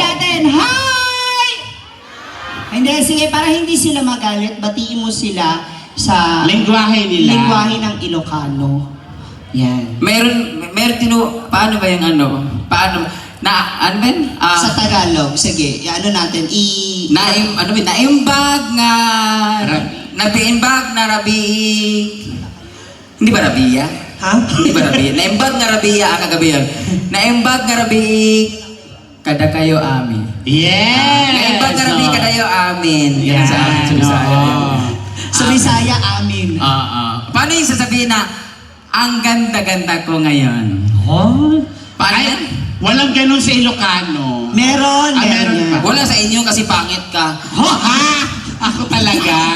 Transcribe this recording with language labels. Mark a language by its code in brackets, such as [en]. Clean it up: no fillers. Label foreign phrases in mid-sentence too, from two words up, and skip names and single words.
[tl] natin. Hi! Hindi, sige, para hindi sila magalit, batiin mo sila sa Lengguwahe nila. lengguwahe ng Ilocano. Yan. Meron paano ba yung ano? Paano, ano ba yun? Sa Tagalog, sige, ano natin, [ilo] Naimbag nga, nabiimbag na rabi, [tl] hindi ba rabiya? Ha? Hindi ba rabiya? [ilo] Naimbag nga rabiya, [tl] ang kagabi yun. [ilo] Naimbag nga rabi, kada kayo amin. [en] Yes! [ilo] Naimbag nga rabi, kada kayo amin. [tl] Yan. Yan sa amin, sa Bisaya. Oo. Sa Bisaya, amin. Paano yung sasabihin na, ang ganda-ganda ko ngayon? Oh? Paano yan? Walang ganun sa Ilocano. Meron, Meron yan. pa. Wala sa inyo kasi pangit ka. Ha? Ako talaga.